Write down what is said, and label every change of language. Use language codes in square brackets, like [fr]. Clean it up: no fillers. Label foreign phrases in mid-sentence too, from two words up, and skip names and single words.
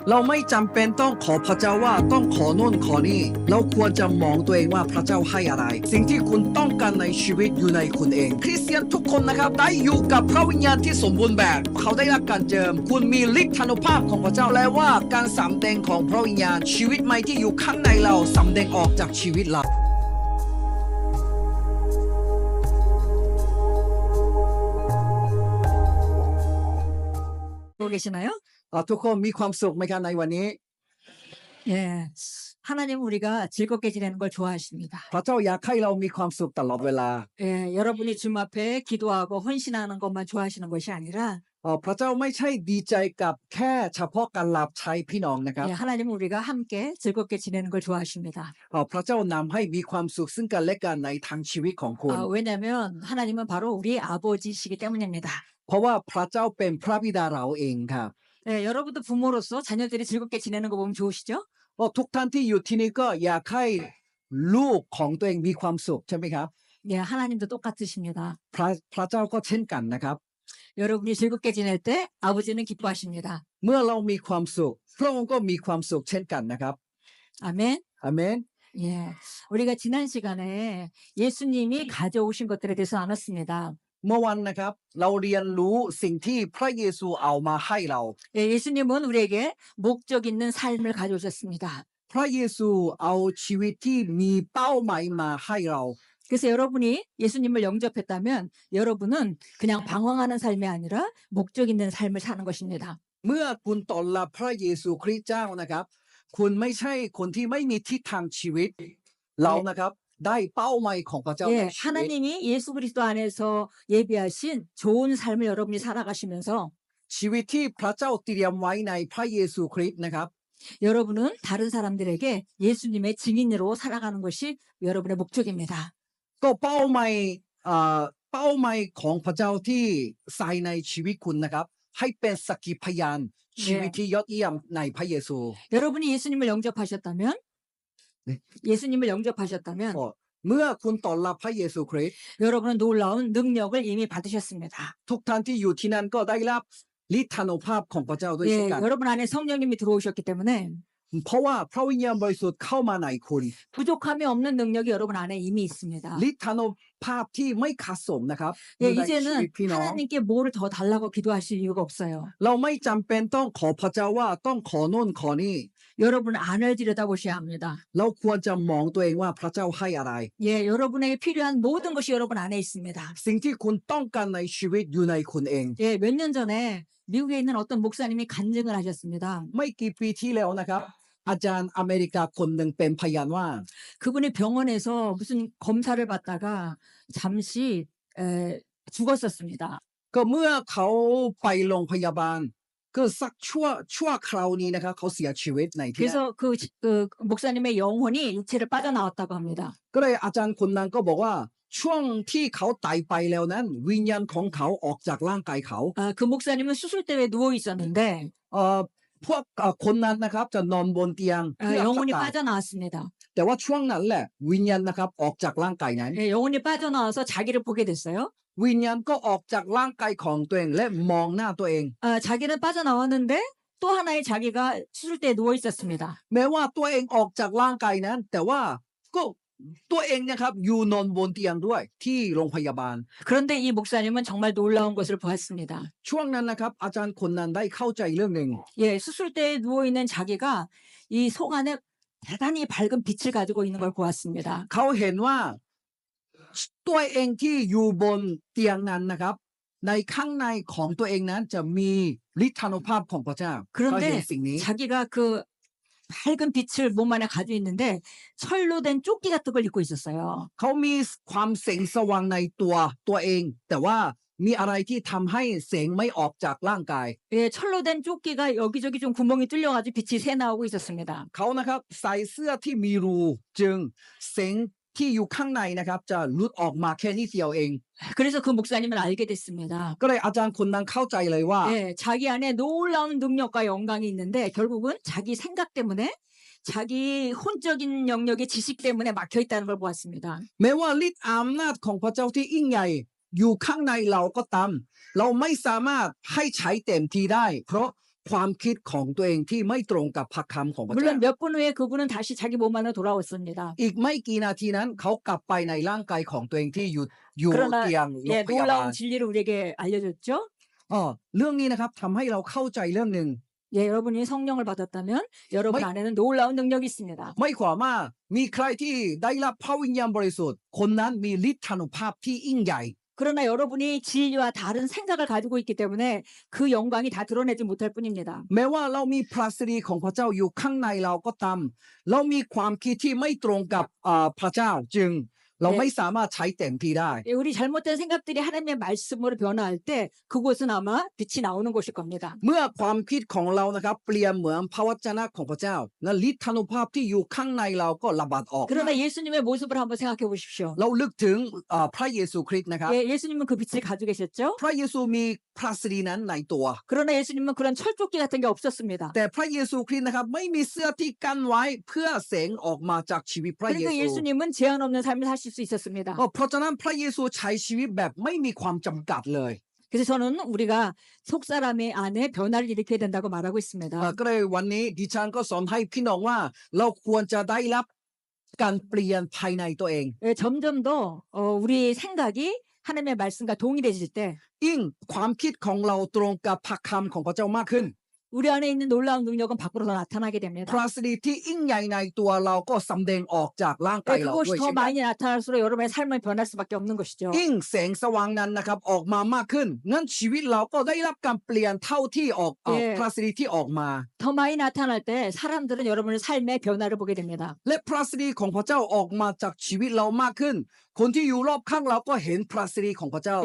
[th] เราไม่จำเป็นต้องขอพระเจ้าว่าต้องขอโน่นขอนี่เราควรจะมองตัวเองว่าพระเจ้าให้อะไรสิ่งที่คุณต้องการในชีวิตอยู่ในคุณเองคริสเตียนทุกคนนะครับได้อยู่กับพระวิญญาณที่สมบูรณ์แบบเขาได้รับการเจิมคุณมีฤทธานุภาพของพระเจ้าและว่าการสำแดงของพระวิญญาณชีวิตใหม่ที่อยู่ข้างในเราสำแดงออกจากชีวิตเรา [ko] 계시나요? [th] ทุกคนมีความสุขไหมครับในวันนี้ [ko] 예. 하나님 우리가 즐겁게 지내는 걸 좋아하십니다. [th] พระเจ้าอยากให้เรามีความสุขตลอดเวลา [ko] 예, 여러분이 주님 앞에 기도하고 헌신하는 것만 좋아하시는 것이 아니라 [th] พระเจ้าไม่ใช่ดีใจกับแค่เฉพาะการรับใช้พี่น้องนะครับ [ko] 예, 하나님 우리가 함께 즐겁게 지내는 걸 좋아하십니다. [th] พระเจ้านำให้มีความสุขซึ่งกันและกันในทางชีวิตของคุณ [ko] 왜냐하면 하나님은 바로 우리 아버지시기 때문입니다. [th] เพราะว่าพระเจ้าเป็นพระบิดาเราเองครับ [ko] 예, 여러분도 부모로서 자녀들이 즐겁게 지내는 거 보면 좋으시죠? [th] ทุกท่านที่อยู่ที่นี่ก็อยากให้ลูกของตัวเองมีความสุขใช่ไหมครับ [ko] 예, 하나님도 똑같으십니다. [th] พระเจ้าก็เช่นกันนะครับ [ko] 여러분이 즐겁게 지낼 때 아버지는 기뻐하십니다. [th] เมื่อเรามีความสุขพระองค์ก็มีความสุขเช่นกันนะครับ [ko] 아멘. [th] อาเมน [ko] 예, 우리가 지난 시간에 예수님이 가져오신 것들에 대해서 나눴습니다. [th] เมื่อวันนะครับเราเรียนรู้สิ่งที่พระเยซูเอามาให้เรา [ko] 예, 예수님은 우리에게 목적 있는 삶을 가져오셨습니다. [th] พระเยซูเอาชีวิตที่มีเป้าหมายมาให้เรา [ko] 그래서 여러분이 예수님을 영접했다면 여러분은 그냥 방황하는 삶이 아니라 목적 있는 삶을 사는 것입니다. [th] เมื่อคุณต้อนรับพระเยซูคริสต์เจ้านะครับคุณไม่ใช่คนที่ไม่มีทิศทางชีวิตเรานะครับได้เป้าหมายของพระเจ้าใน [ko] 예, [th] ชีวิต [ko] 하나님이 예수 그리스도 안에서 예비하신 좋은 삶을 여러분이 살아가시면서 [th] ชีวิตที่พระเจ้าเตรียมไว้ในพระเยซูคริสต์นะครับ [ko] 여러분은 다른 사람들에게 예수님의 증인으로 살아가는 것이 여러분의 목적입니다. [th] ก็เป้าหมายเป้าหมายของพระเจ้าที่ใส่ในชีวิตคุณนะครับให้เป็นสักขีพยานชีวิตที่ยอดเยี่ยมในพระเยซู [ko] 여러분이 예수님을 영접하셨다면 네. 예수님을 영접하셨다면 [th] เมื่อคุณต้อนรับพระเยซูคริสต์ [ko] 여러분은 놀라운 능력을 이미 받으셨습니다. [th] ทุกท่านที่อยู่ที่นั่นก็ได้รับฤทธานุภาพของพระเจ้าด้วยเช่น [ko] 예, [th] กัน [ko] 여러분 안에 성령님이 들어오셨기 때문에 [th] เพราะว่าพระวิญญาณบริสุทธิ์เข้ามาในคุณ [ko] 부족함이 없는 능력이 여러분 안에 이미 있습니다. [th] ฤทธานุภาพที่ไม่ขาดสมนะครับ [ko] 예, [th] ในชีวิต [ko] 이제는 [th] พี่น้อง [ko] 하나님께 뭐를 더 달라고 기도하실 이유가 없어요. [th] เราไม่จำเป็นต้องขอพระเจ้าว่าต้องขอโน่นขอนี่ [ko] 여러분 안을 들여다보셔야 합니다. [th] เราควรจะมองตัวเองว่าพระเจ้าให้อะไร [ko] 예, 여러분에게 필요한 모든 것이 여러분 안에 있습니다. [th] สิ่งที่คุณต้องการในชีวิตอยู่ในคุณเอง [ko] 예, 몇 년 전에 미국에 있는 어떤 목사님이 간증을 하셨습니다. [th] ไม่กี่ปีที่แล้วนะครับอาจารย์อเมริกาคนหนึ่งเป็นพยานว่า [ko] 그분이 병원에서 무슨 검사를 받다가 잠시 죽었었습니다. [th] ก็เมื่อเขาไปโรงพยาบาลก็สักชั่วคราวนี้นะครับเขาเสียชีวิตในที่นั้น [ko] 그래서 그 목사님의 영혼이 육체를 빠져나왔다고 합니다. [th] ก็เลยอาจารย์คนนั้นก็บอกว่าช่วงที่เขาตายไปแล้วนั้นวิญญาณของเขาออกจากร่างกายเขา [ko] 그 목사님은 수술대에 누워 있었는데 [th] พวกคนนั้นนะครับจะนอนบนเตียงเพื่อ [ko] 영혼이 [th] รักษา [ko] 빠져나왔습니다. [th] แต่ว่าช่วงนั้นแหละวิญญาณนะครับออกจากร่างกายนั้น [ko] 예, 영혼이 빠져나와서 자기를 보게 됐어요. [th] วิญญาณก็ออกจากร่างกายของตัวเองและมองหน้าตัวเอง [ko] 자기는 빠져나왔는데 또 하나의 자기가 수술대에 누워 있었습니다. [th] แม้ว่าตัวเองออกจากร่างกายนั้น แต่ว่าก็ตัวเองนะครับอยู่นอนบนเตียงด้วยที่โรงพยาบาล [ko] 그런데 이 목사님은 정말 놀라운 것을 보았습니다. [th] ช่วงนั้นนะครับอาจารย์คนนั้นได้เข้าใจเรื่องหนึ่ง [ko] 예, 수술대에 누워 있는 자기가 이 속 안에 대단히 밝은 빛을 가지고 있는 걸 보았습니다. [th] เขาเห็นว่าตัวเองที่อยู่บนเตียงนั้นนะครับในข้างในของตัวเองนั้นจะมีฤทธานุภาพของพระเจ้าเขาเห็น [ko] 그런데 [th] สิ่งนี้ [ko] 자기가 그 밝은 빛을 몸 안에 가지고 있는데 철로 된 조끼 같은 걸 입고 있었어요. [th] เขามีความแสงสว่างในตัวเอง แต่ว่ามีอะไรที่ทำให้แสงไม่ออกจากร่างกาย [ko] 예, 철로 된 조끼가 여기저기 좀 구멍이 뚫려가지고 빛이 새 나오고 있었습니다. [th] เขานะครับใส่เสื้อที่มีรูจึงแสงที่อยู่ข้างในนะครับจะหลุดออกมาแค่นิดเดียวเอง [ko] 그래서 그 목사님을 알게 됐습니다. [th] ก็เลยอาจารย์คนนั้นเข้าใจเลยว่า [ko] 예, 자기 안에 놀라운 능력과 영광이 있는데 결국은 자기 생각 때문에 자기 혼적인 영역의 지식 때문에 막혀 있다는 걸 보았습니다. [th] แม้ว่าฤทธิ์อำนาจของพระเจ้าที่ยิ่งใหญ่อยู่ข้างในเราก็ตามเราไม่สามารถให้ใช้เต็มที่ได้ เพราะความคิดของตัวเองที่ไม่ตรงกับพระคำของพระเจ้า [ko] 물론 몇 분 후에 그분은 다시 자기 몸 안으로 돌아왔습니다. [th] อีกไม่กี่นาทีนั้นเขากลับไปในร่างกายของตัวเองที่อยู่ [ko] 그러나 [th] เตียงโรง [ko] 예, [th] พยาบาล [ko] 놀라운 진리를 우리에게 알려줬죠. [th] เรื่องนี้นะครับทำให้เราเข้าใจเรื่องหนึ่ง [ko] 예, 여러분이 성령을 받았다면 여러분 뭐- 안에는 놀라운 능력이 있습니다. [th] ไม่ความว่ามีใครที่ได้รับพระวิญญาณบริสุทธิ์คนนั้นมีฤทธานุภาพที่ยิ่งใหญ่ [ko] 그러나 여러분이 진리와 다른 생각을 가지고 있기 때문에 그 영광이 다 드러내지 못할 뿐입니다. [th] แม้ว่าเรามีพระสิริของพระเจ้าอยู่ข้างในเราก็ตามเรามีความคิดที่ไม่ตรงกับพระเจ้าจึงเรา [ko] 네. [th] ไม่สามารถใช้เต็มที่ได้ [ko] 예, 우리 잘못된 생각들이 하나님의 말씀으로 변화할 때 그곳은 아마 빛이 나오는 곳일 겁니다. [th] เมื่อความคิดของเรานะครับเปลี่ยนเหมือนพระวจนะของพระเจ้าและฤทธานุภาพที่อยู่ข้างในเราก็ระบาดออก [ko] 그러나 예수님의 모습을 한번 생각해 보십시오. [th] เราลึกถึงพระเยซูคริสต์นะครับ [ko] 예, 예수님은 그 빛을 가지고 계셨죠. [th] พระเยซูมีพระสิรินั้นในตัว [ko] 그러나 예수님은 그런 철조끼 같은 게 없었습니다. [th] แต่พระเยซูคริสต์นะครับไม่มีเสื้อที่กั้นไว้เพื่อแสงออกมาจากชีวิตพระเย [ko] 그러니까 [th] ซู [ko] 예수님은 제한 없는 삶을 사실 수 있었습니다. [th] เพราะฉะนั้นพระเยซูใช้ชีวิตแบบไม่มีความจำกัดเลย [ko] 그래서 저는 우리가 속사람의 안에 변화를 일으켜야 된다고 말하고 있습니다. [th] ก็เลยวันนี้ดิฉันก็สอนให้พี่น้องว่าเราควรจะได้รับการเปลี่ยนภายในตัวเอง [ko] 예, 점점 더 우리 생각이 하나님의 말씀과 동일해질 때 [th] ยิ่งความคิดของเราตรงกับพระคำของพระเจ้ามากขึ้น [ko] 우리 안에 있는 놀라운 능력은 밖으로 더 나타나게 [th] พ [ko] 됩니다. [th] ระสิริที่ยิ่งใหญ่ในตัวเราก็สำแดงออกจากร่างกาย [ko] 예, [th] เรา [ko] 그것이 [th] ด้วย [ko] 더 [th] เช่นกัน [ko] 많이 나타날수록 여러분의 삶은 변할 수밖에 없는 것이죠. [th] ยิ่งแสงสว่างนั้นนะครับออกมามากขึ้นงั้นชีวิตเราก็ได้รับการเปลี่ยนเท่าที่ออก [ko] 예. [th] พระสิริที่ออกมา [ko] 더 많이 나타날 때 사람들은 여러분의 삶의 변화를 보게 됩니다. [th] และพระสิริของพระเจ้าออกมาจากชีวิตเรามากขึ้น คนที่อยู่รอบข้างเราก็เห็นพระสิริของพระเจ้า